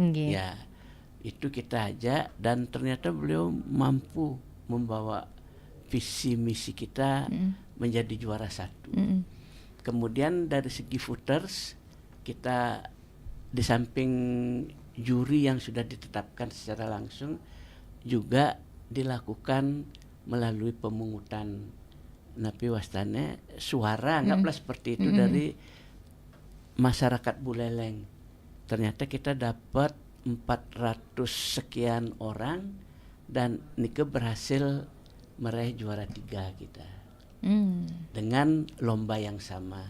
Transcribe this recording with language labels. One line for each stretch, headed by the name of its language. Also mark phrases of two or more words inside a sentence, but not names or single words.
Indonesian: Ya, itu kita ajak dan ternyata beliau mampu membawa visi misi kita menjadi juara satu. Kemudian dari segi footers, kita di samping juri yang sudah ditetapkan secara langsung, juga dilakukan melalui pemungutan
Balinese: napi wastane
Indonesian: suara, anggaplah seperti itu dari masyarakat Buleleng. Ternyata kita dapat 400 sekian orang dan Nike berhasil meraih juara 3 kita dengan lomba yang sama.